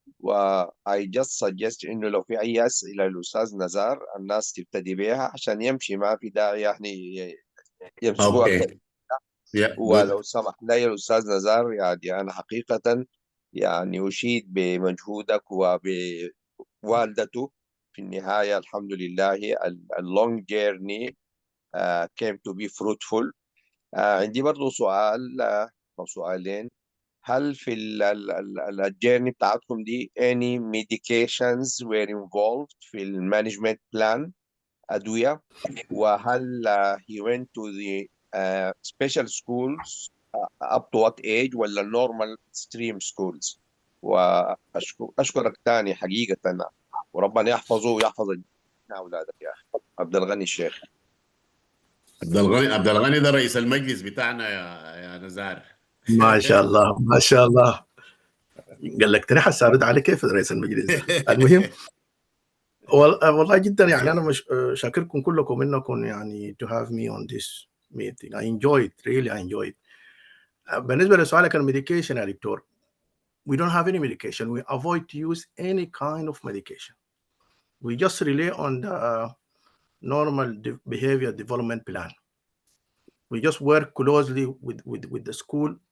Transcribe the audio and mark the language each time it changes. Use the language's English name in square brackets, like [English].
[English] I just suggest [Arabic] إنه لو في أي أسئلة للأستاذ نزار الناس تبتدي بها عشان يمشي، ما في داعي يعني يمسكوها [English] Okay. Yeah, good. [Arabic] ولو سمح لي الأستاذ نزار، يعني أنا حقيقة يعني أشيد بمجهودك وبوالدته. في النهاية الحمد لله [English] long journey came to be fruitful. [Arabic] عندي برضو سؤال أو سؤالين. هل في الجيرني بتاعتكم دي [English] any medications were involved [Arabic] في المانجمنت بلان، أدوية؟ وهل [English] he went to the special schools up to what age [Arabic] ولا [English] normal stream schools؟ [Arabic] وأشكرك تاني حقيقة، وربنا يحفظه ويحفظ أولادك يا أخي. عبد الغني الشيخ. عبد الغني ده رئيس المجلس بتاعنا يا نزار. ما شاء الله ما شاء الله. قال لك ترى حسارد على كيف رئيس المجلس ده. المهم والله جدا يعني انا مش شاكركم كلكم انكم يعني [English] to have me on this meeting. I enjoy it, really I enjoy it. [Arabic] بالنسبه لسؤالك الميديكيشن يا دكتور, [English] we don't have any medication. We avoid to use any kind of medication. We just rely on the normal behavior development plan. We just work closely with the school.